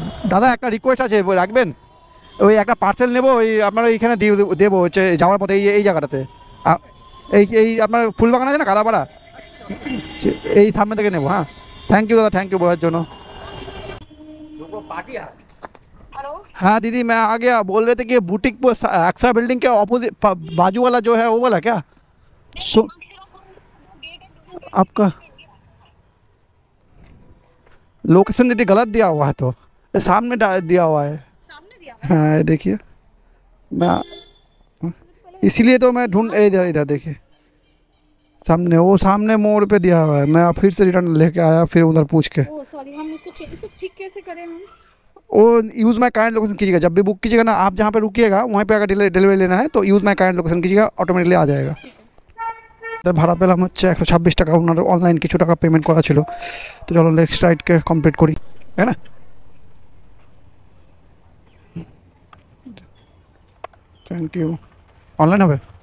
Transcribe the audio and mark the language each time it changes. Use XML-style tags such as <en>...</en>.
<bn>দাদা একটা রিকোয়েস্ট আছে, রাখবেন? ওই একটা পার্সেল নেবো, ওই আপনারা এইখানে দিয়ে দেবো, হচ্ছে যাওয়ার পথে এই এই জায়গাটাতে। এই এই আপনার ফুলবাগান আছে না, কাদাপাড়া, এই সামনে থেকে নেবো। হ্যাঁ, থ্যাংক ইউ</bn> <hi>दादा, थैंक यू बोलने</hi> <bn>জন্য।</bn> <hi>हाँ दीदी, मैं आ गया। बोल रहे थे कि बुटीक अक्सर बिल्डिंग के ऑपोजिट बाजू वाला जो है वो वाला क्या? आपका लोकेशन दीदी गलत दिया हुआ है, तो सामने दिया हुआ है। हाँ ये देखिए, मैं इसीलिए तो मैं ढूंढ, इधर इधर देखिए सामने, वो सामने मोड़ पे दिया हुआ है। मैं फिर से रिटर्न लेके आया, फिर उधर पूछ के। सॉरी, हम इसको ठीक कैसे करें हम? वो यूज़ माई काइंड लोकेशन कीजिएगा, जब भी बुक कीजिएगा ना, आप जहाँ पे रुकिएगा वहीं पे अगर डिलीवरी लेना है तो यूज़ माई काइंड लोकेशन कीजिएगा, ऑटोमेटिकली आ जाएगा।</hi> <bn>ভাড়া পেলাম হচ্ছে 126 টাকা, ওনার অনলাইন কিছু টাকা পেমেন্ট করা ছিল। তো চলো নেক্সট রাইডকে কমপ্লিট করি, তাই না? Thank you. অনলাইন হবে?</bn>